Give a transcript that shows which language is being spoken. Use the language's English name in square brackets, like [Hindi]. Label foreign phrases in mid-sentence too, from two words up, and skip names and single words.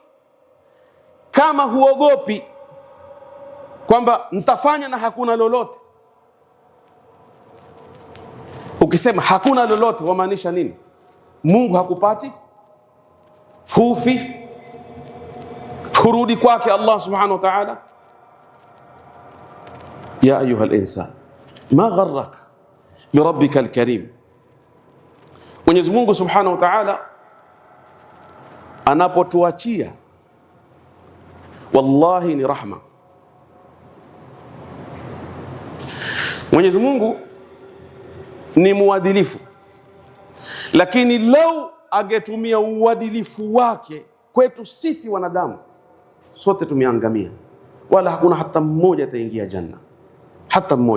[Swahili] Kama huogopi kwamba mtafanya na hakuna lolote, ukisema hakuna lolote wamaanisha nini? Mungu hakupati, hufi, hurudi kwake [Arabic] الله سبحانه وتعالى. يا أيها الإنسان ما غرك بربك الكريم. [Swahili] Mwenyezi Mungu [Arabic] سبحانه وتعالى [Swahili] anapotuachia, wallahi ni rahma. Mwenyezi Mungu ni muadilifu, lakini lau angetumia uadilifu wake kwetu sisi wanadamu, sote tumeangamia, wala hakuna hata mmoja ataingia janna, hata mmoja.